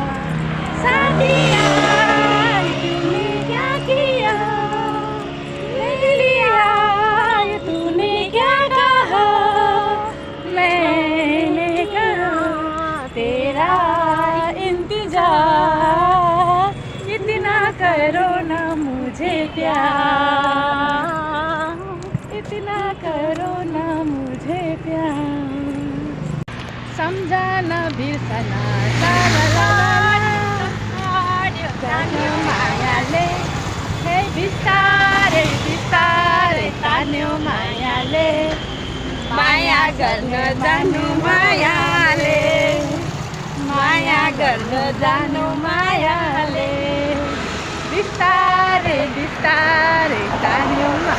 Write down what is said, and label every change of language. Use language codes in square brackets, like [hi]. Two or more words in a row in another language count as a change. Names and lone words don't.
[hi] साथिया तूने क्या किया, ले लिया तूने क्या कहा, मैंने कहा तेरा इंतजार, इतना करो ना मुझे प्यार, इतना करो ना मुझे प्यार। [ne] समझा न बिर्सना जानु मायाले, हे बिस्तारै बिस्तारै तान्यो मायाले, माया गर्न जानु मायाले, माया गर्न जानु मायाले, बिस्तारै बिस्तारै तान्यो